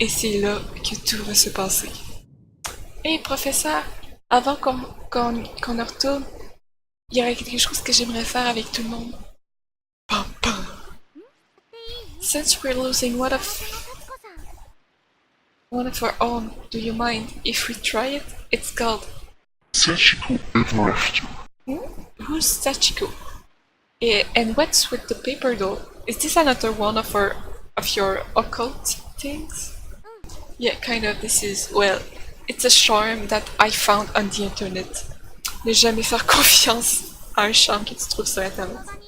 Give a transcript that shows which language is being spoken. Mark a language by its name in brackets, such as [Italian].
[French] Et c'est là que tout va se passer. Hey, professeur, avant qu'on en retourne, il y aurait quelque chose que j'aimerais faire avec tout le monde. Pam, pam. [English] Since we're losing one of our own, do you mind if we try it? It's called Sachiko ever after. Who's Sachiko? And what's with the paper doll? Is this another one of your occult things? Yeah, kind of. This is, well, it's a charm that I found on the internet. [French] Ne jamais faire confiance à un charme que tu trouves sur internet.